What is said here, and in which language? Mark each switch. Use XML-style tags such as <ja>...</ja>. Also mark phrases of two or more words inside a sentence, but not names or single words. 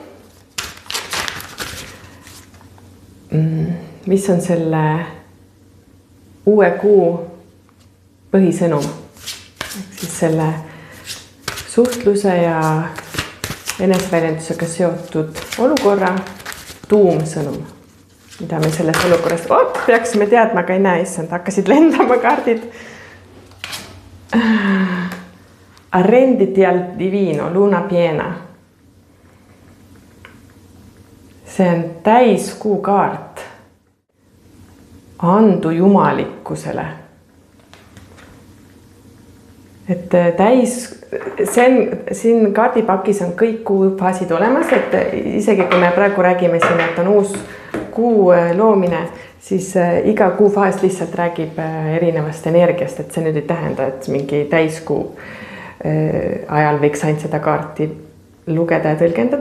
<et>Mis on selle uue kuu põhisõnum? Ehk siis selle suhtluse ja enesväljendusega seotud olukorra tuumsõnum, mida me selles olukorras peaksime teadma, aga ei näe, issand, hakkasid lendama kaardid.</et> <it>Arrenditi al divino, luna piena.</it> <et>See on täiskuu kaart. Andu jumalikkusele. Et siin kaardipakis on kõik kuufaasid olemas, et isegi kui me praegu räägime siin, et on uus kuu loomine, siis iga kuufaas lihtsalt räägib erinevast energiast, et see nüüd ei tähenda, et mingi täiskuu ajal võiks ainult seda kaarti lugeda ja tõlgendada.</et>